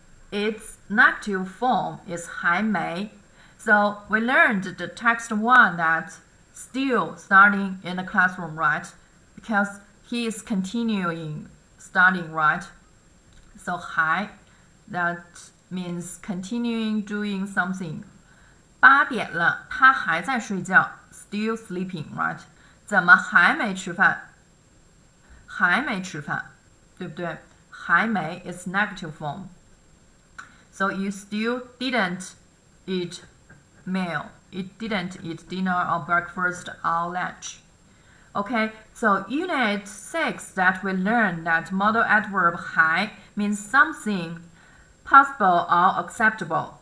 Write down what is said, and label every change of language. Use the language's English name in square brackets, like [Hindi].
[English] Its negative form is 还没. So we learned the text 1 that still studying in the classroom, right? Because he is continuing studying, right? So 还 that means continuing doing something. [Chinese] 8点了，他还在睡觉 ， [English] still sleeping, right? [Chinese] 怎么还没吃饭？还没吃饭，对不对？ [English] 还没 is negative form. So you still didn't eat meal. It didn't eat dinner or breakfast or lunch. Okay, so unit 6 that we learned that modal adverb 还 means something possible or acceptable.